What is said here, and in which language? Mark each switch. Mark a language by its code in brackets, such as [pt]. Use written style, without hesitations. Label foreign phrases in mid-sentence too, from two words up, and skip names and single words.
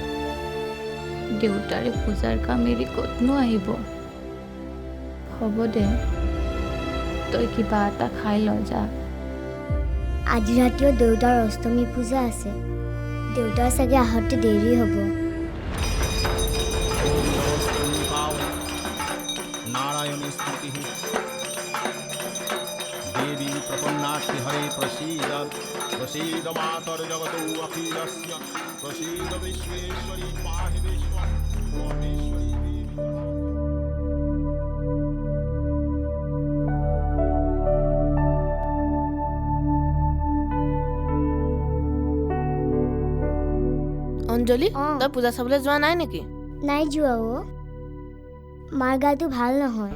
[as] দেউতাৰে পূজাৰ কাম এৰি ক'তনো আহিব? হ'ব দে, তই কিবা এটা খাই ল যা। আজি ৰাতিও দেউতাৰ অষ্টমী পূজা আছে। দেউতাৰ চাগে আহোঁতে দেৰি হ'ব। [sa] नारायण स्तुति देवी प्रपन्नास्ति हरे प्रसीद प्रसीद मातर्जगतो अखिलस्य प्रसीद विश्वेश्वरी पाहि विश्वमेश्वरी [as] অঞ্জলি তই পূজা চাবলৈ যোৱা নাই নেকি? নাই যোৱা মাৰ গাটো ভাল নহয়।